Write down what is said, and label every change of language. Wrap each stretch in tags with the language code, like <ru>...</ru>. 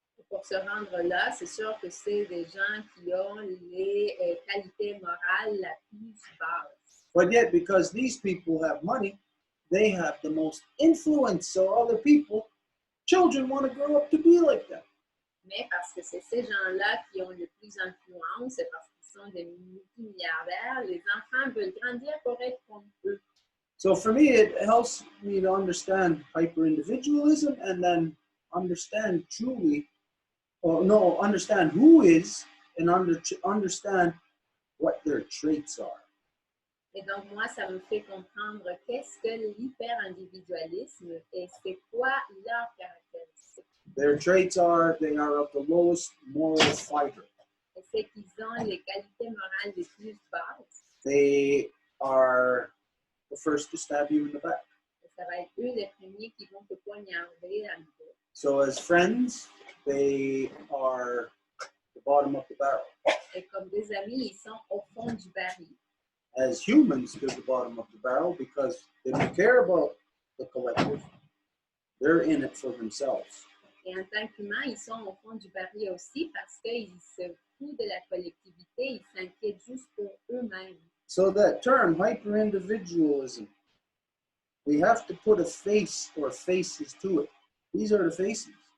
<fr>Pour se rendre là, c'est sûr que c'est des gens qui ont les qualités morales la plus basse.</fr> <en>But yet, because these people have money, they have the most influence. So other people, children want to grow up to be like that.</en> <fr>Mais parce que c'est ces gens-là qui ont le plus d'influence, c'est parce qu'ils sont des multimilliardaires, les enfants veulent grandir pour être comme eux.</fr> <en>So for me, it helps me to understand hyper-individualism and then understand truly, understand who is and understand what their traits are.</en> <fr>Et donc, moi, ça me fait comprendre qu'est-ce que l'hyper-individualisme et c'est quoi leur caractéristique.</fr> <en>Their traits are they are of the lowest moral fiber.</en> <fr>Et c'est qu'ils ont les qualités morales les plus basses.</fr> <en>They are the first to stab you in the back.</en> <fr>Et ça va être eux les premiers qui vont te poignarder à nouveau.</fr> <en>So as friends, they are the bottom of the barrel.</en> <fr>Et comme des amis, ils sont au fond du baril.</fr> <en>As humans, they're the bottom of the barrel because they don't care about the collective. They're in it for themselves.</en> <fr>Et en tant qu'humains, ils sont au fond du baril aussi parce qu'ils se foutent de la collectivité, ils s'inquiètent juste pour eux-mêmes.</fr> <en>So that term, hyper-individualism, we have to put a face or faces to it. These are the faces.</en>